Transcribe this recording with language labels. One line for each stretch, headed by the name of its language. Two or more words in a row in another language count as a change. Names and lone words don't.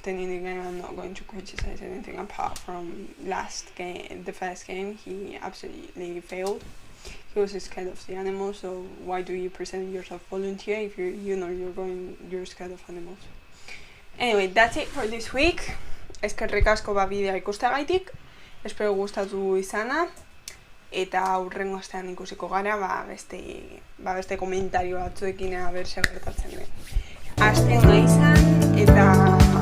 English: Then in the game, I'm not going to criticize anything apart from the first game. He absolutely failed. He was scared of the animals, so why do you present yourself volunteer if you're scared of animals? Anyway, that's it for this week.
Basque: Eskerrik asko bidea ikusteagaitik. Espero gustatu izana. Eta aurrengo astean ikusiko gara, beste komentario batzuekin ber zer gertatzen den. Aste ona izan, eta